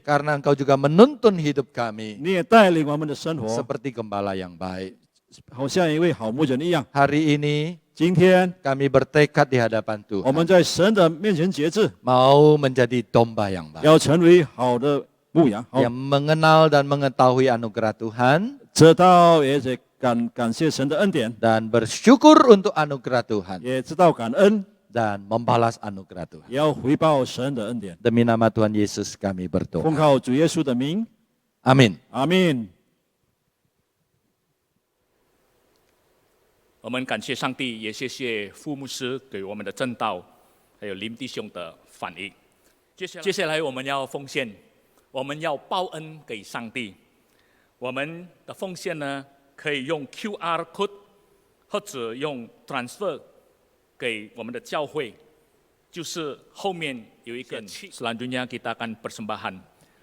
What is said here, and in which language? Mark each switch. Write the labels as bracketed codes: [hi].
[id] karena Engkau juga menuntun hidup kami [zh] 你也带领我们的生活， [id] seperti gembala yang baik. [zh] 好像一位好牧人一样。 [id] Hari ini [zh] 今天 [id] kami bertekad di hadapan [zh] 我 [id] Tuhan [zh] 们在神的面前节制， [id] mau menjadi domba yang baik, [zh] 要成为好的牧羊，好 [id] yang mengenal dan mengetahui anugerah Tuhan [zh] 知道也得感谢神的恩典， [id] dan bersyukur untuk anugerah Tuhan [zh] 也知道感恩， [id] dan membalas anugerah Tuhan. [zh] 也要回报神的恩典。 [id] Demi nama Tuhan Yesus kami [zh] 奉 [id] berdoa. [zh] 靠主耶稣的名， [id] Amin. [zh] 阿门。我们感谢上帝，也谢谢傅牧师给我们的正道，还有林弟兄的反应。接下来我们要奉献，我们要报恩给上帝。我们的奉献呢，可以用 QR code 或者用 transfer 给我们的教会，就是后面有一个。 [id] Selanjutnya kita akan persembahan.